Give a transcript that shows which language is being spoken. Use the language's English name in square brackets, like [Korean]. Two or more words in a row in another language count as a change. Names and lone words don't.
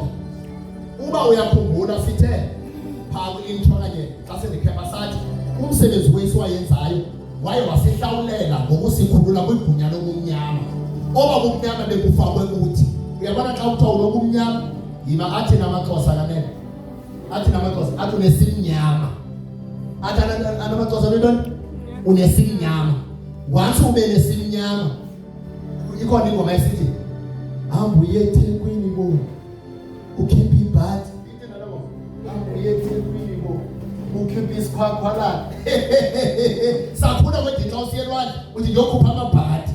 [Xhosa] Uba uyakhumbula sithe phaa ku-intro kanye xa sendikhepha sathi umsebenzi wethu wayenzayo waye wasihlawulela ngokusikhulula kwigunya lobumnyama. Oba bumnyama bekufakwe kuthi. Uyabona xa kuthiwa ulobumnyama yima athi namaXhosa kanene. Athi namaXhosa athi unesimnyama. Athi namaXhosa bentwana unesimnyama. Once ube nesimnyama ikhona ingoma esithi hamba uye eThekwini bo ukhipha ibhadi. Hamba uye eThekwini bo ukhipha isikhwakhwalana. Sakhula kwedini xa usiyelwandle uthi ngiyokhupha amabhadi.